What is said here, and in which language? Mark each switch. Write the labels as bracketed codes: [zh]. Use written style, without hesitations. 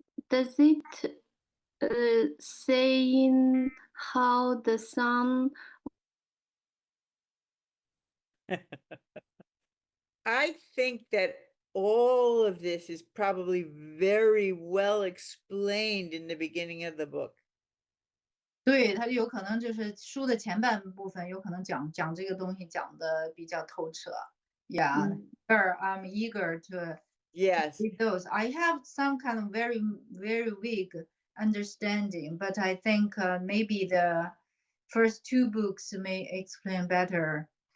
[en] Does it saying how the sun? I think that all of this is probably very well explained in the beginning of the book. [zh] 对，他有可能就是书的前半部分有可能讲这个东西讲的比较透彻。 [en] Yeah, I'm eager to Yes. read those. I have some kind of very weak understanding, but I think maybe the first two books may explain better.